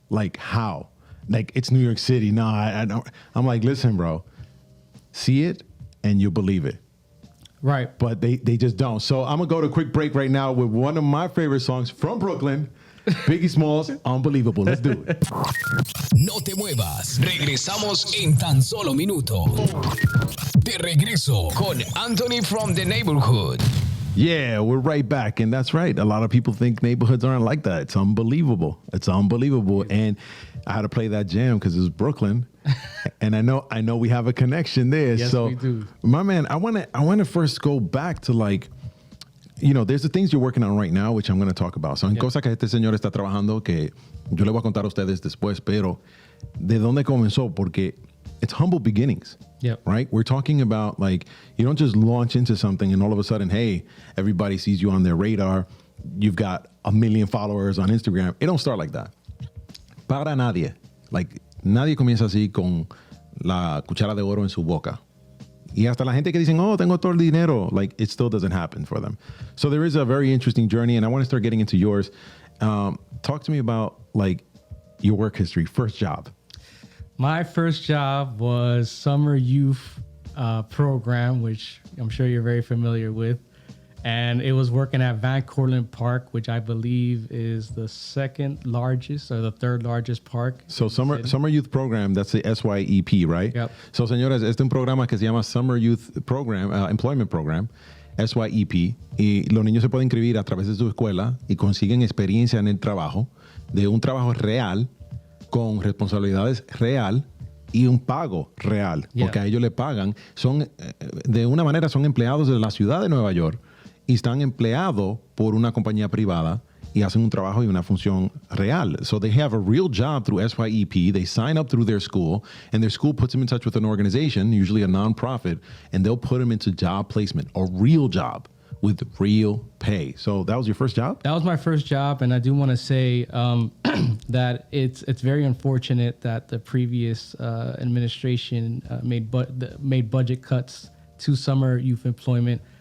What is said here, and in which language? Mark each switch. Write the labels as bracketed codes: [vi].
[en] Like, how? Like, it's New York City. No, I don't. I'm like, listen, bro, see it, and you believe it. Right. But they just don't. So I'm going to go to a quick break right now with one of my favorite songs from Brooklyn, Biggie Smalls, Unbelievable. Let's do it. [es] No te muevas. Regresamos en tan solo minutos. De regreso con Anthony from the Neighborhood. [en] Yeah, we're right back. And that's right. A lot of people think neighborhoods aren't like that. It's unbelievable. It's unbelievable. And I had to play that jam because it was Brooklyn. And I know we have a connection there. Yes, so we do. My man, I wanna first go back to like, there's the things you're working on right now, which I'm going to talk about. [es] Son cosas que este señor está trabajando que yo le voy a contar a ustedes después, pero ¿de dónde comenzó? Porque [en] it's humble beginnings, right? We're talking about like, you don't just launch into something and all of a sudden, hey, everybody sees you on their radar. You've got 1 million followers on Instagram. It don't start like that. [es] Para nadie. Like, nadie comienza así con la cuchara de oro en su boca. Y hasta la gente que dicen, oh, tengo todo el dinero, [en] like it still doesn't happen for them. So there is a very interesting journey, and I want to start getting into yours. Talk to me about like your work history, first job. My first job was summer youth program, which I'm sure you're very familiar with. And it was working at Van Cortlandt Park, which I believe is the second largest or the third largest park. So summer youth program, that's the SYEP, right? Yep. [es] So señores, este es un programa que se llama Summer Youth Program, Employment Program, SYEP, y los niños se pueden inscribir a través de su escuela y consiguen experiencia en el trabajo, de un trabajo real, con responsabilidades real y un pago real, porque a ellos le pagan. De una manera son empleados de la ciudad de Nueva York, y están empleados por una compañía privada y hacen un trabajo y una función real. [en] So they have a real job through SYEP. They sign up through their school, and their school puts them in touch with an organization, usually a nonprofit, and they'll put them into job placement, a real job with real pay. So that was your first job? That was my first job, and I do want to say that it's very unfortunate that the previous administration made budget cuts to summer youth employment.